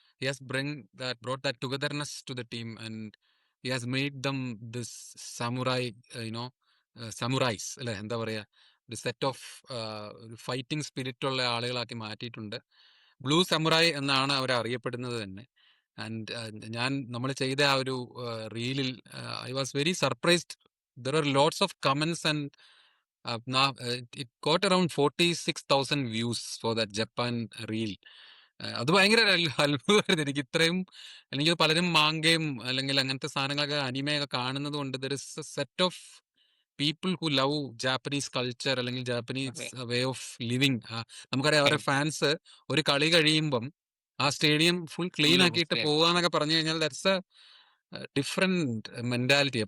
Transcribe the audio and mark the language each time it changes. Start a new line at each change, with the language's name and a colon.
English: he has brought that togetherness to the team and he has made them this samurai samurais
Malayalam: അല്ലെ, എന്താ പറയാ, ഒരു set of fighting spirit ഉള്ള ആളുകളാക്കി മാറ്റിയിട്ടുണ്ട്. ബ്ലൂ സമുറായി എന്നാണ് അവരെ അറിയപ്പെടുന്നത് തന്നെ. ആൻഡ് നമ്മൾ ചെയ്ത ആ ഒരു റീലിൽ
English: I was very surprised. There are lots of comments and now it got around 46,000 views for that Japan reel.
Malayalam: അത് ഭയങ്കര അത്ഭുതമായിരുന്നു എനിക്ക്. എനിക്ക് പലരും മാങ്കയും അല്ലെങ്കിൽ അങ്ങനത്തെ സാധനങ്ങളൊക്കെ അനിമയൊക്കെ കാണുന്നത് കൊണ്ട്
English: there is a set of people who love Japanese culture
Malayalam: അല്ലെങ്കിൽ
English: Japanese way of living.
Malayalam: നമുക്കറിയാം അവരുടെ ഫാൻസ് ഒരു കളി കഴിയുമ്പം ആ സ്റ്റേഡിയം ഫുൾ ക്ലീൻ ആക്കിയിട്ട് പോവാന്നൊക്കെ പറഞ്ഞു കഴിഞ്ഞാൽ
English: That's a different mentality.